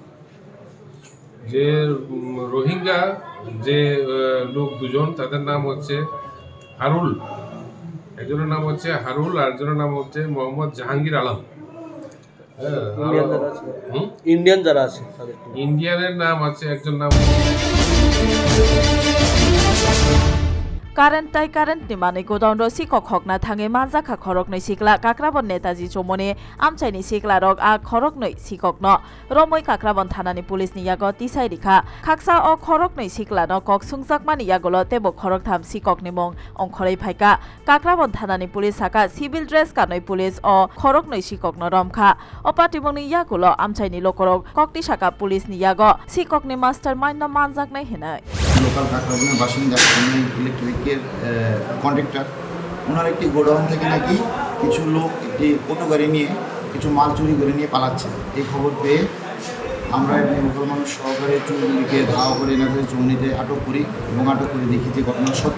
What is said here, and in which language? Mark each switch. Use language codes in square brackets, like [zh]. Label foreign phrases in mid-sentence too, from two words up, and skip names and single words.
[bn] যে রোহিঙ্গা যে লোক দুজন, তাদের নাম হচ্ছে হারুল, একজনের নাম হচ্ছে হারুল আর একজনের নাম হচ্ছে মোহাম্মদ জাহাঙ্গীর আলম। ইন্ডিয়ান যারা আছে তাদের ইন্ডিয়ানের নাম আছে, একজন নাম [trp] কারেন্ট ni mani godown ro sikok hokna thange manjaka khorok noi sikla kakrabon netaji chomone amchaini sikla rok a khorok noi sikok no romoi kakrabon thanani police ni yago tisai rikha khaksa o khorok noi sikla no kok sungjak mani yagolo tebo khorok tham sikok ni mong ongkhorei phaika kakrabon thanani police saka [en] civil dress [trp] kanoi police o khorok noi sikok no romkha opati mong ni yagolo amchaini lokorok kokti saka police ni yago sikok ni mastermind no manjak nai hinai [bn] লোকাল কাকরাবনের বাসিন্দা [en] electric contractor, [bn] ওনার একটি গোডাউন থেকে নাকি কিছু লোক একটি অটো গাড়ি নিয়ে কিছু মাল চুরি করে নিয়ে পালাচ্ছে। এই খবর পেয়ে আমরা এবং লোকাল মানুষ সহকারে চুরিগুলিকে ধাওয়া করে এনাদের জমিতে আটক করি এবং আটক করে দেখি যে ঘটনা সত্য।